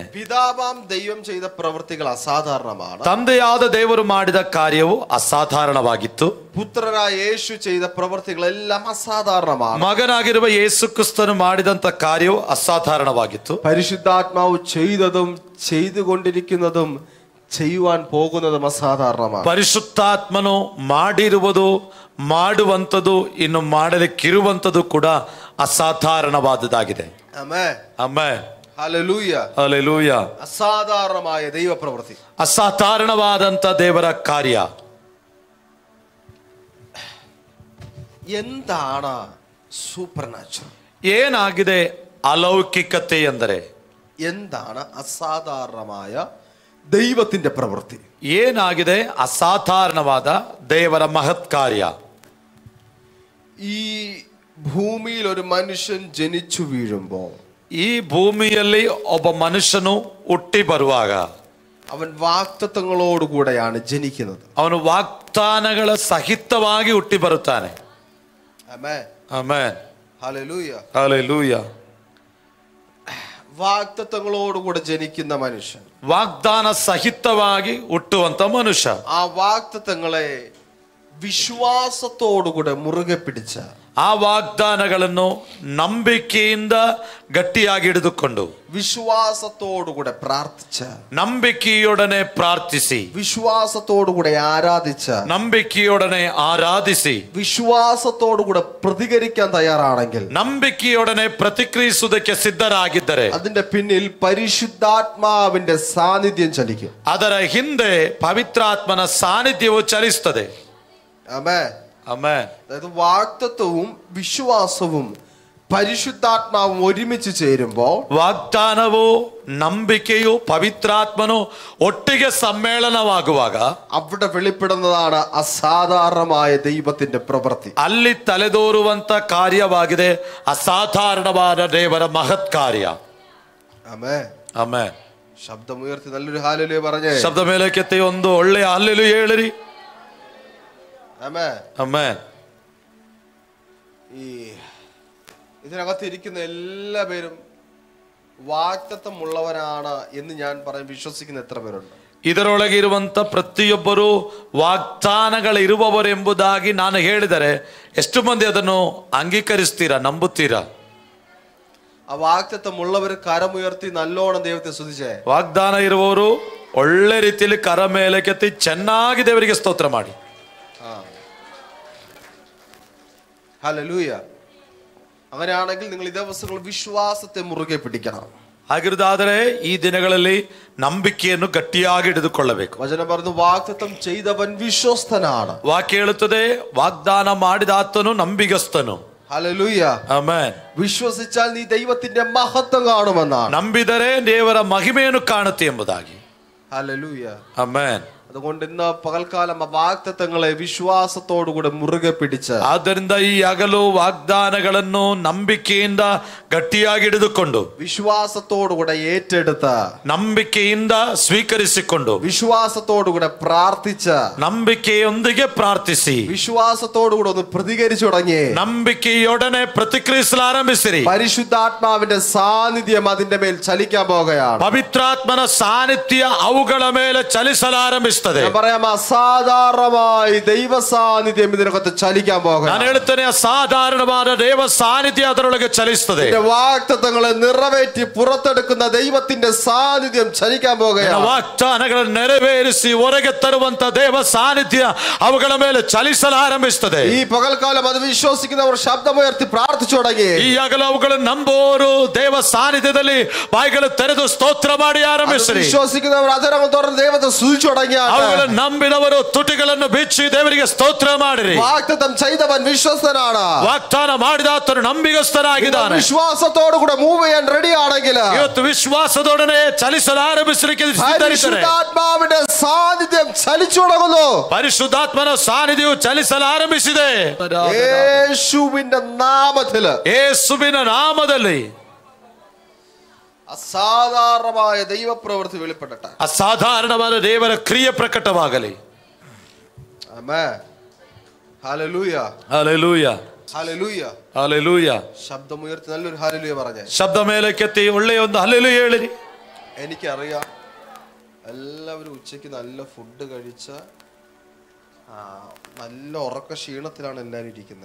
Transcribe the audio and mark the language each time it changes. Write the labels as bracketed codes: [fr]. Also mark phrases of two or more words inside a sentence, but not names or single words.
[ml] പിതാവാം ദൈവം ചെയ്ത പ്രവൃത്തികൾ അസാധാരണമാണ്. [kn] ತಂದೆಯಾದ ದೇವರು ಮಾಡಿದ ಕಾರ್ಯವು ಅಸಾಧಾರಣವಾಗಿತ್ತು. [ml] പുത്രനായ യേശു ചെയ്ത പ്രവൃത്തികളെല്ലാം അസാധാരണമാണ്. [kn] ಮಗನಾಗಿರುವ ಯೇಸು ಕ್ರಿಸ್ತನು ಮಾಡಿದಂತ ಕಾರ್ಯವು ಅಸಾಧಾರಣವಾಗಿತ್ತು. [ml] പരിശുദ്ധാത്മാവ് ചെയ്തതും ചെയ്തുകൊണ്ടിരിക്കുന്നതും ചെയ്യുവാൻ പോകുന്നതും അസാധാരണമാണ്. [kn] ಪರಿಶುದ್ಧಾತ್ಮನು ಮಾಡಿರುವುದು, ಮಾಡುವಂಥದ್ದು, ಇನ್ನು ಮಾಡಲಿಕ್ಕಿರುವಂಥದ್ದು ಕೂಡ ಅಸಾಧಾರಣವಾದದ್ದಾಗಿದೆ. [ml] ആമേൻ, [kn] ಆಮೆನ್. [ml] ഹല്ലേലൂയ, [kn] ಹಲ್ಲೆಲೂಯ. [ml] അസാധാരണമായ ദൈവ പ്രവൃത്തി, [kn] ಅಸಾಧಾರಣವಾದಂತ ದೇವರ ಕಾರ್ಯ. [ml] എന്താണ് [en] super natural? [kn] ಏನಾಗಿದೆ ಅಲೌಕಿಕತೆ ಎಂದರೆ? [ml] എന്താണ് അസാധാരണമായ ദൈവത്തിന്റെ പ്രവൃത്തി? [kn] ಏನಾಗಿದೆ ಅಸಾಧಾರಣವಾದ ದೇವರ ಮಹತ್ ಕಾರ್ಯ? [ml] ഈ ഭൂമിയിൽ ഒരു മനുഷ്യൻ ജനിച്ചു വീഴുമ്പോൾ, [kn] ಈ ಭೂಮಿಯಲ್ಲಿ ಒಬ್ಬ ಮನುಷ್ಯನು ಹುಟ್ಟಿ ಬರುವಾಗ [ml] അവൻ വാഗ്ദത്തങ്ങളോടുകൂടെയാണ് ജനിക്കുന്നത്. [kn] ಅವನು ವಾಗ್ದಾನಗಳ ಸಹಿತವಾಗಿ ಹುಟ್ಟಿ ಬರುತ್ತಾನೆ. [ml] ആമേൻ. [kn] ಆಮೆನ್. [ml] ഹല്ലേലൂയ. [kn] ಹಲ್ಲೆಲೂಯ. [ml] വാഗ്ദത്തങ്ങളോടുകൂടെ ജനിക്കുന്ന മനുഷ്യൻ, [kn] ವಾಗ್ದಾನ ಸಹಿತವಾಗಿ ಹುಟ್ಟುವಂತ ಮನುಷ್ಯ, [ml] ആ വാഗ്ദത്തങ്ങളെ വിശ്വാസത്തോടുകൂടെ മുറുകെ പിടിച്ച, [kn] ಆ ವಾಗ್ದಾನಗಳನ್ನು ನಂಬಿಕೆಯಿಂದ ಗಟ್ಟಿಯಾಗಿ ಹಿಡಿದುಕೊಂಡು [ml] വിശ്വാസത്തോടുകൂടെ പ്രാർത്ഥിച്ച, [kn] ನಂಬಿಕೆಯೊಡನೆ ಪ್ರಾರ್ಥಿಸಿ, [ml] വിശ്വാസത്തോടുകൂടെ ആരാധിച്ച, [kn] ನಂಬಿಕೆಯೊಡನೆ ಆರಾಧಿಸಿ, [ml] വിശ്വാസത്തോടുകൂടെ പ്രതികരിക്കാൻ തയ്യാറാണെങ്കിൽ, [kn] ನಂಬಿಕೆಯೊಡನೆ ಪ್ರತಿಕ್ರಿಯಿಸುವುದಕ್ಕೆ ಸಿದ್ಧರಾಗಿದ್ದರೆ [ml] അതിന്റെ പിന്നിൽ പരിശുദ്ധാത്മാവിന്റെ സാന്നിധ്യം ചലിക്കും. [kn] ಅದರ ಹಿಂದೆ ಪವಿತ್ರಾತ್ಮನ ಸಾನ್ನಿಧ್ಯವು ಚಲಿಸುತ್ತದೆ. [ml] ആമേൻ. [kn] ಆಮೆನ್. [ml] അതായത് വാഗ്ദത്തവും വിശ്വാസവും പരിശുദ്ധാത്മാവും ഒരുമിച്ച് ചേരുമ്പോൾ, [kn] ವಾಗ್ದಾನವು ನಂಬಿಕೆಯು ಪವಿತ್ರಾತ್ಮನು ಒಟ್ಟಿಗೆ ಸಮ್ಮೇಳನವಾಗುವಾಗ [ml] അവിടെ വെളിപ്പെടുന്നതാണ് അസാധാരണമായ ദൈവത്തിന്റെ പ്രവൃത്തി. [kn] ಅಲ್ಲಿ ತಲೆದೋರುವಂತ ಕಾರ್ಯವಾಗಿದೆ ಅಸಾಧಾರಣವಾದ ದೇವರ ಮಹತ್ ಕಾರ್ಯ. [ml] ആമേൻ. [kn] ಆಮೆನ್. [ml] ശബ്ദമുയർത്തി നല്ലൊരു ഹല്ലേലൂയ പറഞ്ഞേ. [kn] ಶಬ್ದ ಮೇಲಕ್ಕೆತ್ತಿ ಒಂದು ಒಳ್ಳೆಯ ಹಲ್ಲೆಲೂಯ ಹೇಳಿರಿ. [ml] ആമേൻ. [kn] ಆಮೆನ್. [ml] ഈ ഇതിനകത്ത് ഇരിക്കുന്ന എല്ലാ പേരും വാഗ്ദത്തമുള്ളവരാണ് എന്ന് ഞാൻ വിശ്വസിക്കുന്ന എത്ര പേരുണ്ട്? [kn] ಇದರೊಳಗೆ ಇರುವಂತ ಪ್ರತಿಯೊಬ್ಬರು ವಾಗ್ದಾನಗಳಿರುವವರೆಂಬುದಾಗಿ ನಾನು ಹೇಳಿದರೆ ಎಷ್ಟು ಮಂದಿ ಅದನ್ನು ಅಂಗೀಕರಿಸ್ತೀರಾ, ನಂಬುತ್ತೀರಾ? [ml] ആ വാഗ്ദത്തമുള്ളവർ കരമുയർത്തി നല്ലോണം ദൈവത്തെ സ്തുതിച്ചേ. [kn] ವಾಗ್ದಾನ ಇರುವವರು ಒಳ್ಳೆ ರೀತಿಯಲ್ಲಿ ಕರ ಮೇಲಕ್ಕೆತ್ತಿ ಚೆನ್ನಾಗಿ ದೇವರಿಗೆ ಸ್ತೋತ್ರ ಮಾಡಿ. [ml] ഹല്ലേലൂയ. അങ്ങനെയാണെങ്കിൽ നിങ്ങൾ ഈ ദിവസങ്ങൾ വിശ്വാസത്തെ മുറുകെ പിടിക്കണം. [kn] ಹಾಗಿರುವುದಾದರೆ ಈ ದಿನಗಳಲ್ಲಿ ನಂಬಿಕೆಯನ್ನು ಗಟ್ಟಿಯಾಗಿ ಹಿಡಿದುಕೊಳ್ಳಬೇಕು. [ml] വചനം പറഞ്ഞു, വാഗ്ദത്തം ചെയ്തവൻ വിശ്വസ്തനാണ്. [kn] ವಾಕ್ಯ ಹೇಳುತ್ತದೆ, ವಾಗ್ದಾನ ಮಾಡಿದ ಆತನು ನಂಬಿಗಸ್ತನು. [ml] ഹല്ലേലൂയ. [kn] ಆಮೆನ್. [ml] വിശ്വസിച്ചാൽ നീ ദൈവത്തിന്റെ മഹത്വം കാണുമെന്നാണ്. [kn] ನಂಬಿದರೆ ದೇವರ ಮಹಿಮೆಯನ್ನು ಕಾಣುತ್ತೆ ಎಂಬುದಾಗಿ. [ml] ഹല്ലേലൂയ. [kn] ಆಮೆನ್. [ml] അതുകൊണ്ട് ഇന്ന് പകൽക്കാലം ആ വാഗ്ദത്തങ്ങളെ വിശ്വാസത്തോടുകൂടെ മുറുകെ പിടിച്ച്, [kn] ಆದ್ದರಿಂದ ಈ ಹಗಲು ವಾಗ್ದಾನಗಳನ್ನು ನಂಬಿಕೆಯಿಂದ ಗಟ್ಟಿಯಾಗಿ ಹಿಡಿದುಕೊಂಡು, [ml] വിശ്വാസത്തോടുകൂടെ ഏറ്റെടുത്ത്, [kn] ನಂಬಿಕೆಯಿಂದ ಸ್ವೀಕರಿಸಿಕೊಂಡು, [ml] വിശ്വാസത്തോടുകൂടെ പ്രാർത്ഥിച്ച്, [kn] ನಂಬಿಕೆಯೊಂದಿಗೆ ಪ್ರಾರ್ಥಿಸಿ, [ml] വിശ്വാസത്തോടുകൂടെ ഒന്ന് പ്രതികരിച്ചു തുടങ്ങി, [kn] ನಂಬಿಕೆಯೊಡನೆ ಪ್ರತಿಕ್ರಿಯಿಸಲು ಆರಂಭಿಸಿರಿ. [ml] പരിശുദ്ധാത്മാവിന്റെ സാന്നിധ്യം അതിന്റെ മേൽ ചലിക്കാൻ പോകുകയാണ്. [kn] ಪವಿತ್ರಾತ್ಮನ ಸಾನ್ನಿಧ್ಯ ಅವುಗಳ ಮೇಲೆ ಚಲಿಸಲು ಆರಂಭಿಸುತ್ತದೆ. [ml] ഞാൻ പറയാം, അസാധാരണമായി ദൈവ സാന്നിധ്യം ഇതിനകത്ത് ചലിക്കാൻ പോകുകയാണ്. [kn] ನಾನು ಹೇಳುತ್ತೇನೆ, ಅಸಾಧಾರಣವಾದ ದೇವ ಸಾನ್ನಿಧ್ಯ ಅದರೊಳಗೆ ಚಲಿಸುತ್ತದೆ. [ml] വാഗ്ദത്തങ്ങളെ നിറവേറ്റി പുറത്തെടുക്കുന്ന ദൈവത്തിന്റെ സാന്നിധ്യം ചലിക്കാൻ പോകുകയാണ്. [kn] ವಾಗ್ದಾನಗಳನ್ನು ನೆರವೇರಿಸಿ ಹೊರಗೆ ತರುವಂತ ದೇವ ಸಾನ್ನಿಧ್ಯ ಅವುಗಳ ಮೇಲೆ ಚಲಿಸಲು ಆರಂಭಿಸುತ್ತದೆ. [ml] ഈ പകൽക്കാലം അത് വിശ്വസിക്കുന്നവർ ശബ്ദമുയർത്തി പ്രാർത്ഥിച്ചു തുടങ്ങി. [kn] ಈ ಹಗಲು ಅವುಗಳನ್ನು ನಂಬುವವರು ದೇವ ಸಾನ್ನಿಧ್ಯದಲ್ಲಿ ಬಾಯಿಗಳು ತೆರೆದು ಸ್ತೋತ್ರ ಮಾಡಿ ಆರಂಭಿಸಿರಿ. [ml] വിശ്വസിക്കുന്നവർ അതരം തുറന്ന് ദൈവത്തെ സ്തുതിച്ചു തുടങ്ങിയ, [kn] ಅವುಗಳನ್ನು ನಂಬಿದವರು ತುಟಿಗಳನ್ನು ಬಿಚ್ಚಿ ದೇವರಿಗೆ ಸ್ತೋತ್ರ ಮಾಡಿರಿ. [ml] വാഗ്ദത്തം ചെയ്തവൻ വിശ്വസ്തനാണ്. [kn] ವಾಗ್ದಾನ ಮಾಡಿದ ಆತನು ನಂಬಿಗಸ್ತನಾಗಿದ್ದಾನೆ. [ml] വിശ്വാസത്തോടു കൂടെ മൂവ് ചെയ്യാൻ റെഡി ആണെങ്കിൽ [kn] ಇವತ್ತು ವಿಶ್ವಾಸದೊಡನೆ ಚಲಿಸಲು ಆರಂಭಿಸಲಿಕ್ಕೆ [ml] പരിശുദ്ധാത്മാവിന്റെ സാന്നിധ്യം ചലിച്ചു തുടങ്ങുന്നു. [kn] ಪರಿಶುದ್ಧಾತ್ಮನ ಸಾನ್ನಿಧ್ಯವು ಚಲಿಸಲು ಆರಂಭಿಸಿದೆ. [ml] യേശുവിന്റെ നാമത്തില്, [kn] ಯೇಸುವಿನ ನಾಮದಲ್ಲಿ [ml] അസാധാരണമായ ദൈവപ്രവൃത്തി വെളിപ്പെടട്ടെ. [kn] ಅಸಾಧಾರಣವಾದ ದೇವರ ಕ್ರಿಯೆ ಪ್ರಕಟವಾಗಲಿ. [ml] ആമേൻ. ഹല്ലേലൂയ. [kn] ಹಲ್ಲೆಲೂಯ. [ml] ഹല്ലേലൂയ. [kn] ಹಲ್ಲೆಲೂಯ. [ml] ശബ്ദമുയർത്തി നല്ലൊരു ഹല്ലേലൂയ പറഞ്ഞേ. [kn] ಶಬ್ದ ಮೇಲಕ್ಕೆತ್ತಿ ಒಳ್ಳೆಯ ಒಂದು ಹಲ್ಲೆಲೂಯ ಹೇಳಿರಿ. [ml] എനിക്കറിയാം എല്ലാവരും ഉച്ചയ്ക്ക് നല്ല ഫുഡ് കഴിച്ച നല്ല ഉറക്ക ക്ഷീണത്തിലാണ് എല്ലാവരും ഇരിക്കുന്നത്.